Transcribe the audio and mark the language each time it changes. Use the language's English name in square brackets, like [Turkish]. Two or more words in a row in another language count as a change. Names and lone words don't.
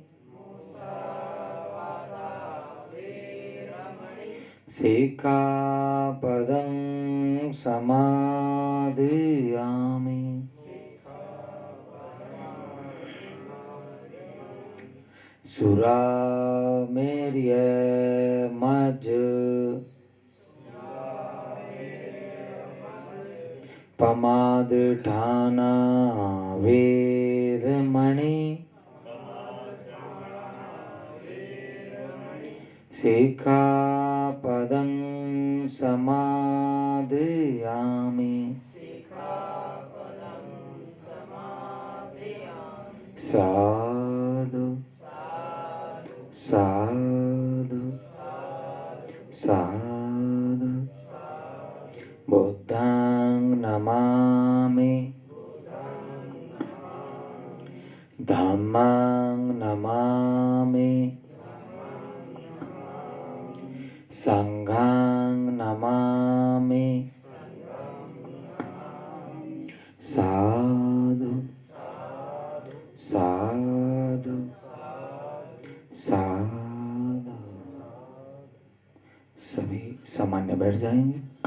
[Pali] सिक्खापदं समादयामि सुरामेर्य मज्ज पमादठाना वेरमणि सिक्खापदं समादयामि साधु साधु साधु बुद्धं नमामि धम्मं नमामि संघं नमामि साधु साधु साधु। [Hindi] सभी सामान्य बैठ जाएंगे।